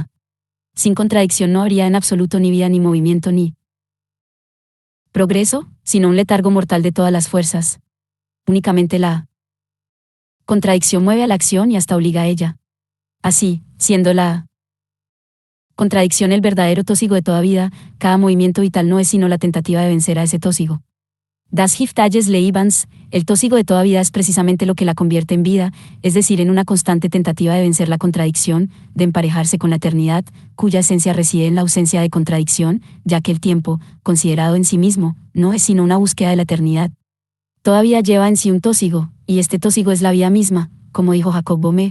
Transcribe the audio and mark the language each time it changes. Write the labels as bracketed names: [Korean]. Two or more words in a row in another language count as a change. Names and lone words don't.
[Spanish] Sin contradicción no habría en absoluto ni vida ni movimiento ni progreso, sino un letargo mortal de todas las fuerzas. Únicamente la contradicción mueve a la acción y hasta obliga a ella. Así, siendo la contradicción el verdadero tósigo de toda vida, cada movimiento vital no es sino la tentativa de vencer a ese tósigo. [German] Das Hilft alles Lebens, [Spanish] el tósigo de toda vida es precisamente lo que la convierte en vida, es decir, en una constante tentativa de vencer la contradicción, de emparejarse con la eternidad, cuya esencia reside en la ausencia de contradicción, ya que el tiempo, considerado en sí mismo, no es sino una búsqueda de la eternidad. Toda vida lleva en sí un tósigo, y este tósigo es la vida misma, como dijo Jacob Boehme.